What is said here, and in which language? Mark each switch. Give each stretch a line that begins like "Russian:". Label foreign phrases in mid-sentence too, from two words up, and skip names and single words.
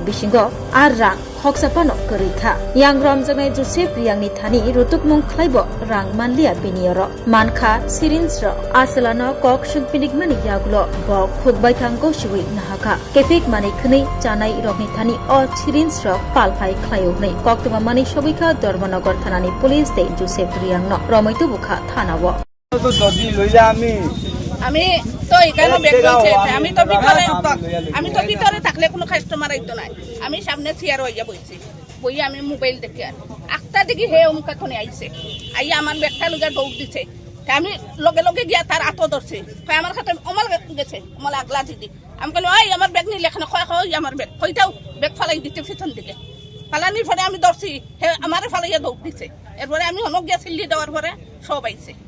Kok Borok: बिसिंगो आर रां खकसापानो करैखा यां रमजानाय जोसेफ रियांगनि थानि रुतुकमुं खलायबो रां मानलिया बेनियर मानखा सिरिन्स र आसलानो कक सुंपिनिकमानि यागुलो बक खुगबायथांगो शिवै नाहाका केफेक माने खनै जानाय रगनि थानि अ सिरिन्स र पालफाय खलायौनै कोक्तमा माने सबैखा धर्मनगर थानानि पुलिस तै जोसेफ रियांगनो रमैतो बुखा थानाव
Bangla: তো যদি লইলা আমি তো এখানে বেগ হইছে আমি তো ভিতরে থাকলে কোনো কাস্টমার আইতো না আমি সামনে চেয়ার হইয়া বইছি বই আমি মোবাইল দেখি আর আটটা দেখি হে অমুকা কোনে আইছে আইয়া আমার ব্যাগটা লগে দৌড় দিছে আমি লগে লগে গিয়া তার আতো ধরছে আমার সাথে অমল গেছে অমল আগলা দিদি আমি কইলো এই আমার ব্যাগ নিয়ে লেখানো কয় আমার ব্যাগ কইতাও ব্যাগ ফালাই দিতে পিছন দিকে ফালানির পরে আমি ধরছি হে আমারে ফালাইয়া দৌড় দিছে এরপরে আমি অনেক গিয়া সিল্লি দেওয়ার পরে সব আইছে